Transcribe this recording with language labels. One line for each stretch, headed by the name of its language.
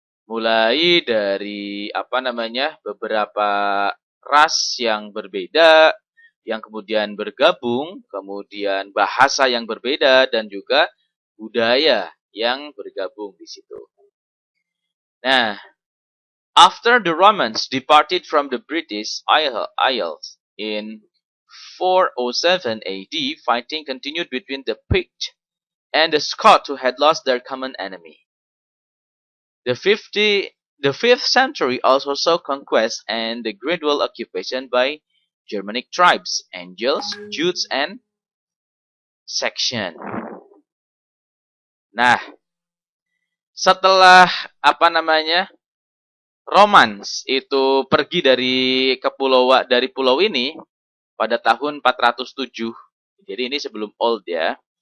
Indonesian: Mulai dari beberapa ras yang berbeda, yang kemudian bergabung, kemudian bahasa yang berbeda, dan juga budaya yang bergabung di situ.
English: Nah, after the Romans departed from the British Isles in 407 AD, fighting continued between the Pict and the Scots who had lost their common enemy. The 5th century also saw conquest and the gradual occupation by Germanic tribes, Angles, Jutes, and Saxon.
Indonesian: Nah, setelah Romans itu pergi dari pulau ini pada tahun 407. Jadi ini sebelum Old ya.